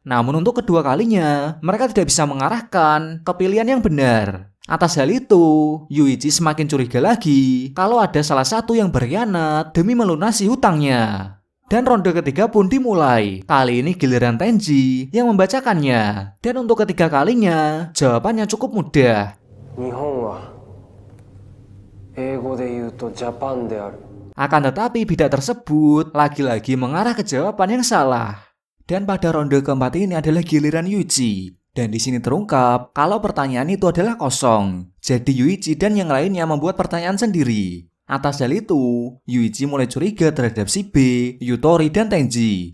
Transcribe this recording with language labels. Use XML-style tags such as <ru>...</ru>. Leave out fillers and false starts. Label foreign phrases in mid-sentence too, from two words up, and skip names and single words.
<id>Namun untuk kedua kalinya, mereka tidak bisa mengarahkan ke pilihan yang benar. Atas hal itu, Yuichi semakin curiga lagi kalau ada salah satu yang berkhianat demi melunasi hutangnya. Dan ronde ketiga pun dimulai. Kali ini giliran Tenji yang membacakannya. Dan untuk ketiga kalinya, jawabannya cukup mudah.</id> <ja>日本は英語で言うとジャパンである。</ja> <id>Akan tetapi bidak tersebut lagi-lagi mengarah ke jawaban yang salah. Dan pada ronde keempat ini adalah giliran Yuichi. Dan di sini terungkap kalau pertanyaan itu adalah kosong. Jadi Yuichi dan yang lainnya membuat pertanyaan sendiri. Atas hal itu, Yuichi mulai curiga terhadap si B, Yutori, dan Tenji.</id>